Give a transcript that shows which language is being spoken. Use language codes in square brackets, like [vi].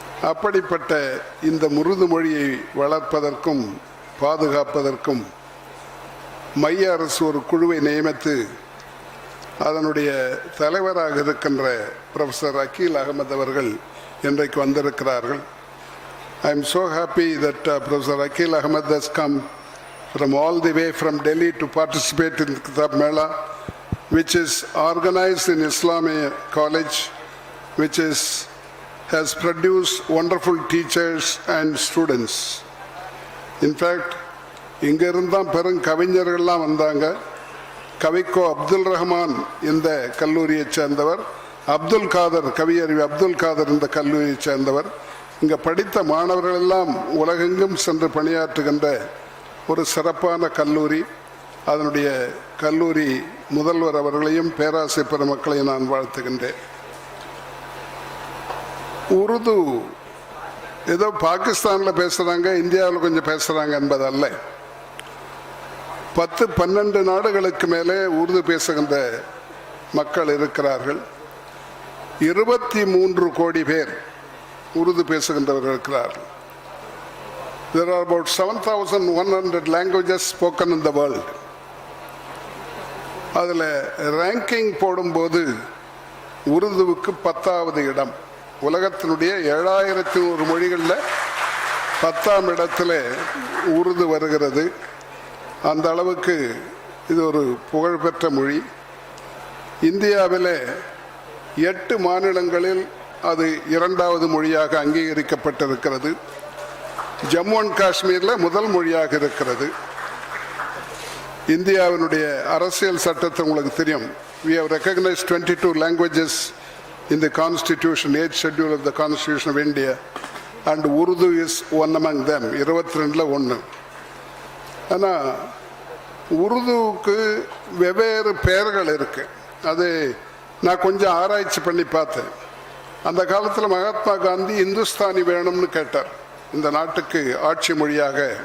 [ta] அப்படிப்பட்ட இந்த உருது மொழியை வளர்ப்பதற்கும் பாதுகாப்பதற்கும் மைய அரசு ஒரு குழுவை நியமித்து அதனுடைய தலைவராக இருக்கின்ற ப்ரொஃபஸர் அக்கீல் அகமது அவர்கள் இன்றைக்கு வந்திருக்கிறார்கள். [en] I am so happy that Professor Akhil Ahmed has come from all the way from Delhi to participate in the Kitab Mela, which is organized in Islamia College, which has produced wonderful teachers and students. In fact, [ta] இங்க இருந்தால் பெரும் கவிஞர்கள்லாம் வந்தாங்க. கவிக்கோ அப்துல் ரஹ்மான் இந்த கல்லூரியை சேர்ந்தவர், அப்துல் காதர், கவியறிவி அப்துல் காதர் இந்த கல்லூரியை சேர்ந்தவர். இங்கே படித்த மாணவர்கள் எல்லாம் உலகெங்கும் சென்று பணியாற்றுகின்ற ஒரு சிறப்பான கல்லூரி. அதனுடைய கல்லூரி முதல்வர் அவர்களையும் பேராசிரியர் பெருமக்களையும் நான் வாழ்த்துகின்றேன். உருது ஏதோ பாகிஸ்தானில் பேசுகிறாங்க, இந்தியாவில் கொஞ்சம் பேசுகிறாங்க என்பதல்ல. 10-12 நாடுகளுக்கு மேலே உருது பேசுகின்ற மக்கள் இருக்கிறார்கள். 23 கோடி பேர் உருது பேசுகின்றவர்கள் இருக்கிறார்கள். [en] There are about 7,100 languages spoken in the world. [ta] அதில் ரேங்கிங் போடும்போது உருதுவுக்கு 10வது இடம். உலகத்தினுடைய 7,100 மொழிகளில் 10ஆம் இடத்துல உருது வருகிறது. அந்த அளவுக்கு இது ஒரு புகழ்பெற்ற மொழி. இந்தியாவில் 8 மாநிலங்களில் அது 2வது மொழியாக அங்கீகரிக்கப்பட்டிருக்கிறது. ஜம்மு அண்ட் காஷ்மீரில் முதல் மொழியாக இருக்கிறது. இந்தியாவினுடைய அரசியல் சட்டத்தை உங்களுக்கு தெரியும். [en] We have recognized 22 languages in the constitution, 8th schedule of the constitution of India, and Urdu is one among them. [ta] 22ல 1. ஆனால் உருதுவுக்கு வெவ்வேறு பெயர்கள் இருக்கு. அது நான் கொஞ்சம் ஆராய்ச்சி பண்ணி பார்த்தேன். அந்த காலத்தில் மகாத்மா காந்தி இந்துஸ்தானி வேணும்னு கேட்டார். இந்த நாட்டுக்கு ஆட்சி மொழியாக